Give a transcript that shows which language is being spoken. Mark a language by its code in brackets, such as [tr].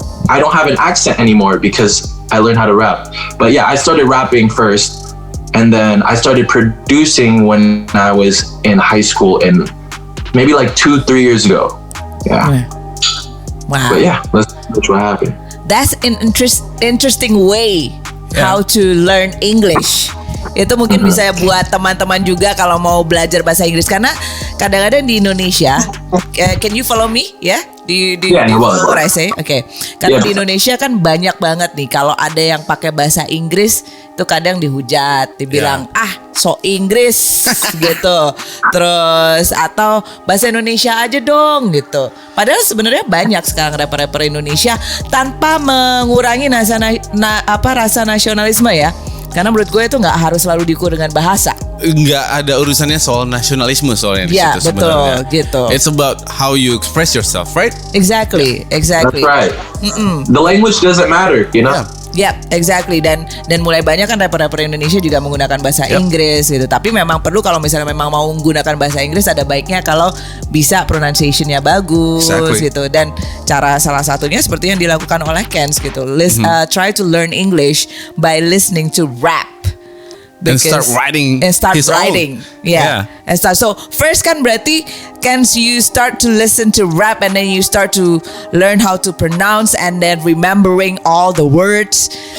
[en] I don't have an accent anymore because I learned how to rap. But yeah, I started rapping first, and then I started producing when I was in high school, and maybe like 2-3 years ago. Yeah. Wow. But yeah, that's what happened. That's an interesting way how to learn English. [id] Itu mungkin bisa buat teman-teman juga kalau mau belajar bahasa Inggris, karena kadang-kadang di Indonesia, [en] can you follow me? [id] Ya, di [en] what I say? [id] Oke. Karena di Indonesia kan banyak banget nih kalau ada yang pakai bahasa Inggris itu kadang dihujat, dibilang so Inggris gitu. Terus atau bahasa Indonesia aja dong gitu. Padahal sebenarnya banyak sekarang rapper-rapper Indonesia tanpa mengurangi rasa nasionalisme ya. Karena menurut gue itu nggak harus selalu diukur dengan bahasa. Nggak ada urusannya soal nasionalisme soalnya di situ sebenarnya. Gitu. [en] It's about how you express yourself, right? Exactly. That's right. The language doesn't matter, Yeah, exactly. [id] Dan mulai banyak kan rapper-rapper Indonesia juga menggunakan bahasa Inggris gitu. Tapi memang perlu kalau misalnya memang mau menggunakan bahasa Inggris, ada baiknya kalau bisa pronunciation-nya bagus gitu. Dan salah satunya seperti yang dilakukan oleh Kenz gitu. [en] Try to learn English by listening to rap. And start writing. Yeah. And start. So first [id] kan berarti [en] Kenz, you start to listen to rap, and then you start to learn how to pronounce, and then remembering all the words.